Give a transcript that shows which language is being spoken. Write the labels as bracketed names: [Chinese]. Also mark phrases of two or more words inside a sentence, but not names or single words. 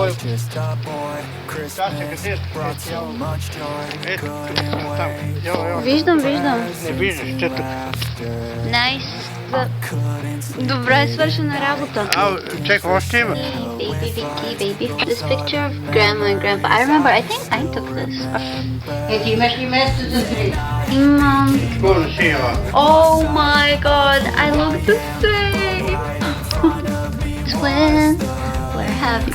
[Bulgarian] Виждам. Не виждаш, че тук. Nice. Добре свършена работа. Чекай, още има. Baby. [English] This picture of Grandma and Grandpa. I remember, I think I took this. [Bulgarian] Ти имаш ли место за три? Imam. Oh [English] Oh my god, I look the same. Twin, we're happy.